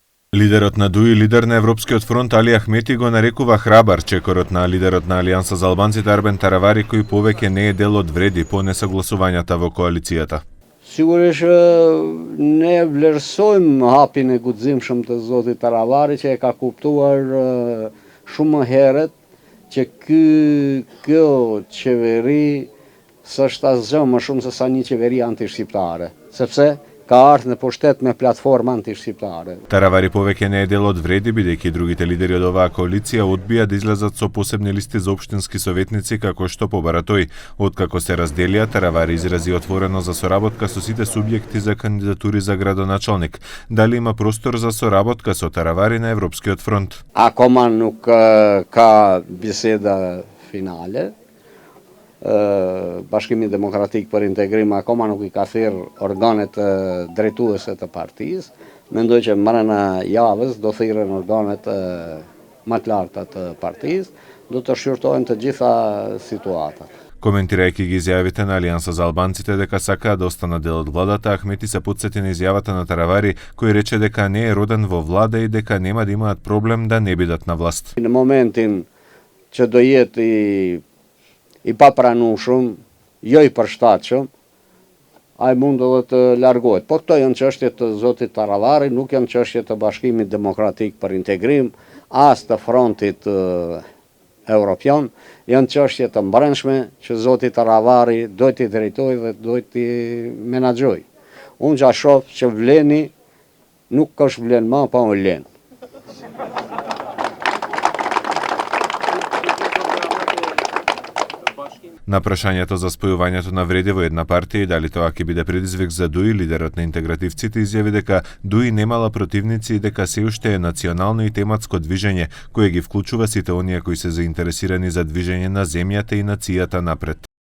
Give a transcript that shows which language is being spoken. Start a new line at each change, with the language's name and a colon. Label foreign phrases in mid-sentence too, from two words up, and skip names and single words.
Macedonian: Лидерот на ДУИ, лидер на Европскиот фронт Али Ахмети го нарекува храбар чекорот на лидерот на Алијанса за албанците Арбен Таравари, кој повеќе не е дел од вреди по несогласувањата во коалицијата.
Albanian: Sigurisht ne vlerësojmë hapin e guximshëm të zotit Taravari që e ka kuptuar shumë më herët që kjo qeveri s'është asgjë më shumë se sa një qeveri antishqiptare, sepse ka ardhur në pushtet me platformë antishqiptare.
Macedonian: Таравари повеќе не е дел од вреди, бидејќи другите лидери од оваа коалиција одбија да излезат со посебни листи за општински советници, како што побара тој. Откако се разделија, Таравари изрази отворено за соработка со сите субјекти за кандидатури за градоначалник. Дали има простор за соработка со Таравари на Европскиот фронт?
Albanian: Akoma nuk ka biseda finale. Bashkimi Demokratik për Integrim akoma nuk I ka thirrë organet drejtuese të partisë. Mendoj që marrëna javës do thirren organet më të larta të partisë, do të shqyrtohen të gjitha situatat.
Macedonian: Коментирајќи ги изјавите на Алијанса за албанците дека сакаат да останат дел од владата, Ахмети се потсети на изјавата на Таравари, кој рече дека не е роден во влада и дека нема да имаат проблем да не бидат на власт.
Albanian: Në momentin që do jetë I papranueshëm, jo I përshtatshëm, ai mund edhe të largohet. Po këto janë çështje të zotit Taravari, nuk janë çështje të Bashkimit Demokratik për Integrim, as të frontit evropian, janë çështje të brendshme që zoti Taravari do t'i drejtojë dhe do t'i menaxhojë. Unë ja shoh që vleni nuk është vlen më, po vlen.
Macedonian: На прашањето за спојувањето на вреди во една партија и дали тоа ќе биде предизвик за ДУИ, лидерот на интегративците изјави дека ДУИ немала противници и дека се уште е национално и тематско движење, кое ги вклучува сите оние кои се заинтересирани за движење на земјата и нацијата напред.